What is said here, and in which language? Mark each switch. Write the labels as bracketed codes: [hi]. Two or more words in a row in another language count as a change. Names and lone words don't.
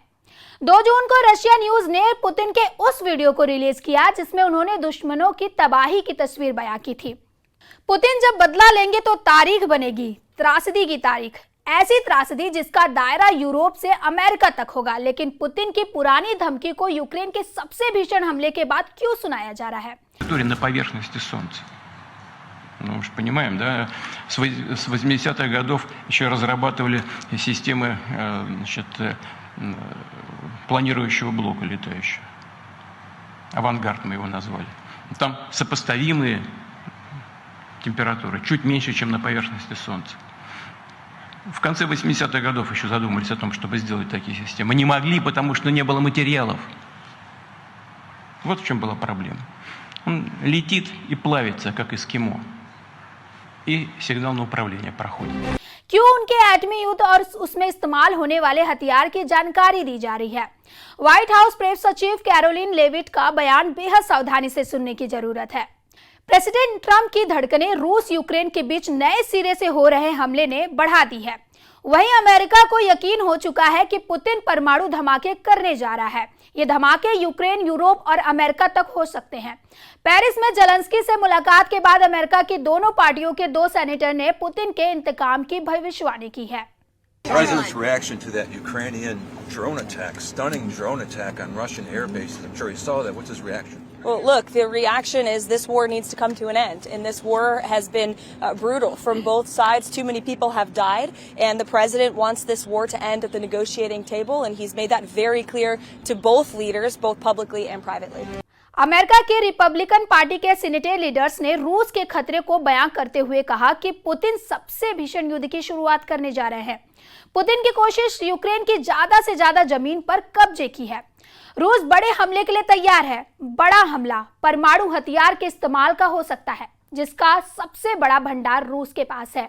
[hi] 2 जून को रशिया न्यूज ने पुतिन के उस वीडियो को रिलीज किया जिसमें उन्होंने दुश्मनों की तबाही की तस्वीर बयां की थी। पुतिन जब बदला लेंगे तो तारीख बनेगी, त्रासदी की तारीख, ऐसी त्रासदी जिसका दायरा यूरोप से अमेरिका तक होगा। लेकिन पुतिन की पुरानी धमकी को यूक्रेन के सबसे भीषण हमले के बाद क्यों सुनाया जा रहा है? [ru] На поверхности Солнца. Ну, мы же понимаем, да, с 80-х годов еще разрабатывали системы, значит, планирующего блока летающего. Авангард мы его назвали. Там сопоставимые температуры, чуть меньше, чем на поверхности Солнца. В конце 80-х годов еще задумались о том, чтобы сделать такие системы. Не могли, потому что не было материалов. Вот в чем была проблема. Он летит и плавится, как эскимо. И сигнал на управление проходит. [hi] क्यों उनके एटमी युद्ध और उसमें इस्तेमाल होने वाले हथियार की जानकारी दी जा रही है? व्हाइट हाउस प्रेस सचिव कैरोलिन लेविट का बयान बेहद सावधानी से सुनने की जरूरत है। प्रेसिडेंट ट्रंप की धड़कनें रूस यूक्रेन के बीच नए सिरे से हो रहे हमले ने बढ़ा दी है। वहीं अमेरिका को यकीन हो चुका है कि पुतिन परमाणु धमाके करने जा रहा है। ये धमाके यूक्रेन, यूरोप और अमेरिका तक हो सकते हैं। पेरिस में जेलेंस्की से मुलाकात के बाद अमेरिका की दोनों पार्टियों के 2 सेनेटर ने पुतिन के इंतकाम की भविष्यवाणी की है। [en] The president's reaction to that Ukrainian drone attack, stunning drone attack on Russian air bases. I'm sure he saw that. What's his reaction? Well, look, the reaction is this war needs to come to an end. And this war has been brutal from both sides. Too many people have died. And the president wants this war to end at the negotiating table. And he's made that very clear to both leaders, both publicly and privately. [hi] अमेरिका के रिपब्लिकन पार्टी के सीनेटर लीडर्स ने रूस के खतरे को बयां करते हुए कहा कि पुतिन सबसे भीषण युद्ध की शुरुआत करने जा रहे हैं। पुतिन की कोशिश यूक्रेन की ज्यादा से ज्यादा जमीन पर कब्जे की है। रूस बड़े हमले के लिए तैयार है। बड़ा हमला परमाणु हथियार के इस्तेमाल का हो सकता है, जिसका सबसे बड़ा भंडार रूस के पास है।